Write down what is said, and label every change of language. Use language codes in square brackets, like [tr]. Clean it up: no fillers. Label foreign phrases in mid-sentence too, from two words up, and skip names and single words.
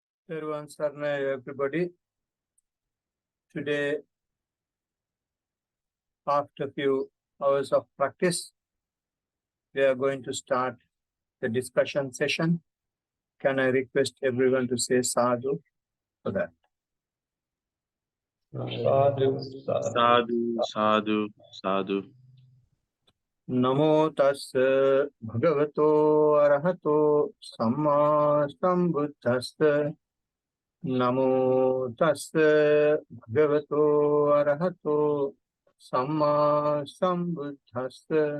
[en] Everyone, Sarna, everybody. Today, after a few hours of practice, we are going to start the discussion session. Can I request everyone to say sadhu for that? [pi] Sadhu, sadhu, sadhu, sadhu. Namo tassa bhagavato arahato samma sambuddhassa. Namo tassa bhagavato arahato samma sambuddhassa.